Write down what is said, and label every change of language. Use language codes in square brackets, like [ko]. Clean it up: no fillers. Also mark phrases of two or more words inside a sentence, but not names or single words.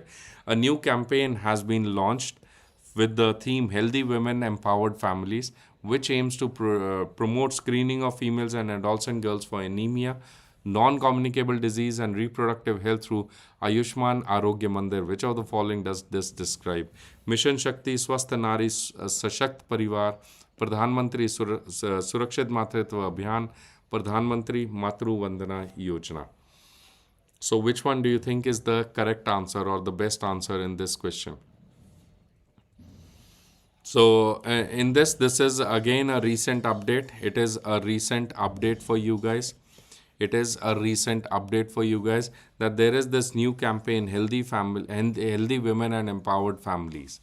[en] A new campaign has been launched with the theme Healthy Women, Empowered Families, which aims to promote screening of females and adolescent girls for anemia, non-communicable disease and reproductive health through Ayushman Arogya Mandir. Which of the following does this describe? Mission Shakti, Swasth Nari Sashakt Parivar, Pradhan Mantri Surakshit Matritva Abhiyan, Pradhan Mantri Matru Vandana Yojana. So which one do you think is the correct answer or the best answer in this question? So in this is again a recent update. It is a recent update for you guys. It is a recent update for you guys that there is this new campaign, healthy family and healthy women and empowered families.